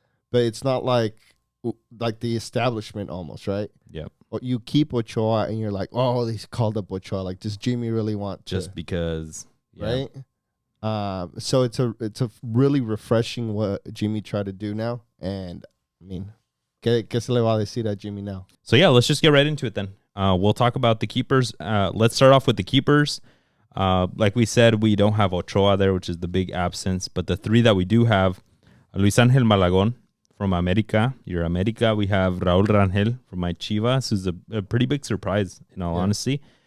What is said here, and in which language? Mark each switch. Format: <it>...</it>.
<en>But it's not like the establishment almost, right? Yep. Or you keep Ochoa and you're like, oh, they called up Ochoa. Like, does Jimmy really want to? Just because, yeah. Right? So it's a really refreshing what Jimmy tried to do now. And, I mean,</en> <es>¿qué se le va a decir a Jimmy</es> <en>now? So, yeah, let's just get right into it then. We'll talk about the keepers. Let's start off with the keepers. Like we said, we don't have Ochoa there, which is the big absence. But the three that we do have, Luis Angel Malagon from America. Your America. We have Raul Rangel from my Chivas, who's a pretty big surprise, in all honesty.</en>